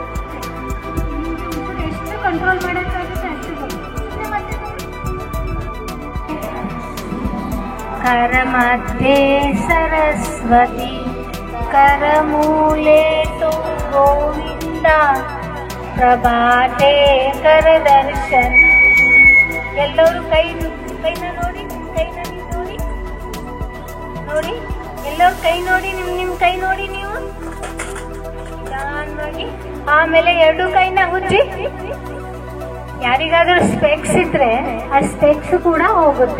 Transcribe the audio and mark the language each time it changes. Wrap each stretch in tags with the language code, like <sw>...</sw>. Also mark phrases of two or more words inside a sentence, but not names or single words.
<sa>कर मध्ये सरस्वती, कर मूले तो गोविंदा, प्रभाते कर दर्शन।</sa> <kn>ಎಲ್ಲರೂ ಕೈನ ನೋಡಿ ಎಲ್ಲರೂ ಕೈ ನೋಡಿ ನಿಮ್ ಕೈ ನೋಡಿ ನೀವು ನಿಧಾನವಾಗಿ, ಆಮೇಲೆ ಎರಡು ಕೈನ ಉಜ್ಜಿ. ಯಾರಿಗಾದ್ರೂ ಸ್ಪೆಕ್ಸ್ ಇದ್ರೆ ಆ ಸ್ಪೆಕ್ಸ್ ಕೂಡ ಹೋಗುತ್ತೆ.</kn>